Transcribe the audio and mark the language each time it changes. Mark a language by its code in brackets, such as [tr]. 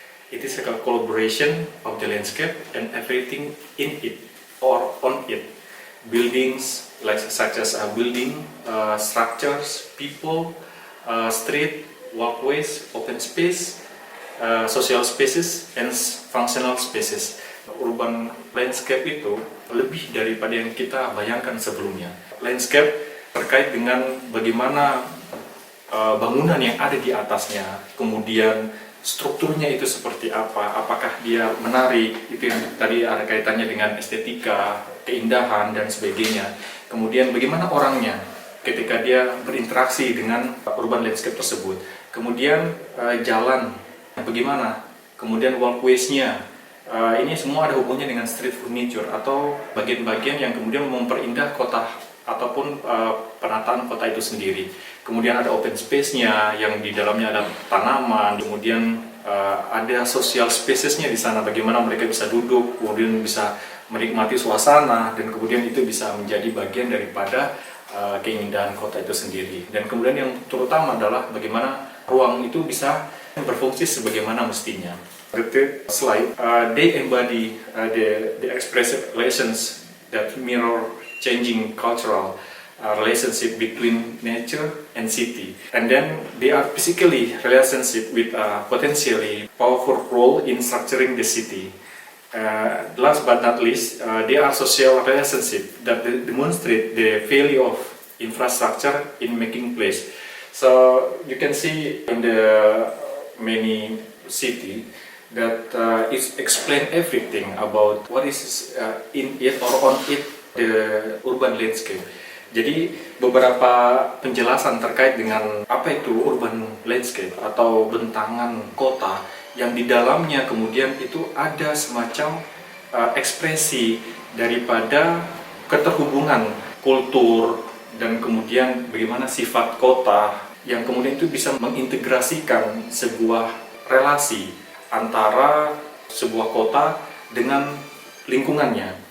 [en] It is a collaboration of the landscape and everything in it or on it. Buildings such as building, structures, people, street, walkways, open space, social spaces, and functional spaces. [id] Urban landscape itu lebih daripada yang kita bayangkan sebelumnya. Landscape terkait dengan bagaimana bangunan yang ada di atasnya, kemudian strukturnya itu seperti apa, apakah dia menarik, itu yang tadi ada kaitannya dengan estetika, keindahan, dan sebagainya. Kemudian bagaimana orangnya ketika dia berinteraksi dengan urban landscape tersebut. Kemudian jalan bagaimana, kemudian walkways-nya, ini semua ada hubungannya dengan street furniture atau bagian-bagian yang kemudian memperindah kota ataupun penataan kota itu sendiri. Kemudian ada open space-nya yang di dalamnya ada tanaman, kemudian ada social spaces-nya di sana, bagaimana mereka bisa duduk, kemudian bisa menikmati suasana, dan kemudian itu bisa menjadi bagian daripada keindahan kota itu sendiri. Dan kemudian yang terutama adalah bagaimana ruang itu bisa berfungsi sebagaimana mestinya. [en] The third slide, they embody the expressive relations that mirror changing cultural relationship between nature and city. And then they are physically relationship with a potentially powerful role in structuring the city. Last but not least, they are social relationship that demonstrate the value of infrastructure in making place. So you can see in the many city that it explain everything about what is in it or on it, the urban landscape. [id] Jadi beberapa penjelasan terkait dengan apa itu urban landscape atau bentangan kota yang di dalamnya kemudian itu ada semacam ekspresi daripada keterhubungan kultur dan kemudian bagaimana sifat kota yang kemudian itu bisa mengintegrasikan sebuah relasi antara sebuah kota dengan lingkungannya.